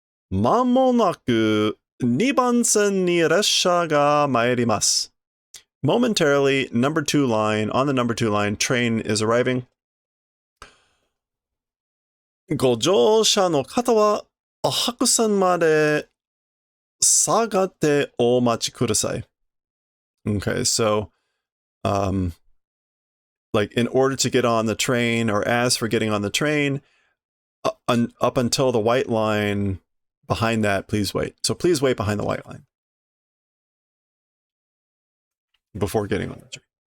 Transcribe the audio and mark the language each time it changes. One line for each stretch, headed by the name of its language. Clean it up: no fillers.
Japanese: 間もなく2番線に列車が参ります.
English: Momentarily, number 2 line, on the number 2 line, train is arriving.
Japanese: ご乗車の方は白線まで下がってお待ちください.
English: Okay, so, like, in order to get on the train, or as for getting on the train, up until the white line, behind that, please wait. So please wait behind the white line before getting on the train.